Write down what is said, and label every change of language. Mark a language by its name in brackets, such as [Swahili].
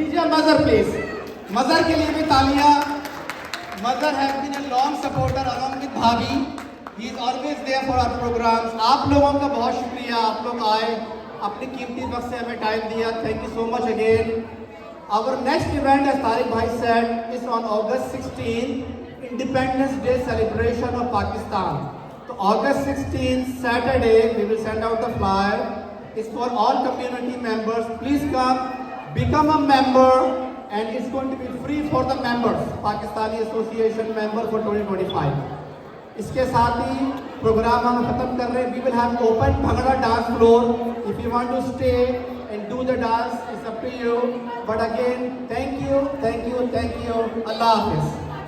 [English] Mazhar please, [Hindi] मजर के लिए भी तालियां। [English] Mazhar have been a long supporter along with bhabhi, he is always there for our programs. [Hindi] आप लोगों का बहुत शुक्रिया, आप लोग आए, अपनी कीमती वक्त से हमें टाइम दिया, [English] Thank you so much again. Our next event, as Tariq Bhai said, is on August 16, Independence Day celebration of Pakistan. So August 16, Saturday, we will send out the flyer. It's for all community members. Please come, become a member, and it's going to be free for the members, Pakistani Association member for 2025. [Hindi] इसके साथ ही programme हम खत्म कर रहे हैं। [English] We will have open Bhangra dance floor. If you want to stay and do the dance, it's up to you. But again, thank you, thank you, thank you. Allah Hafiz.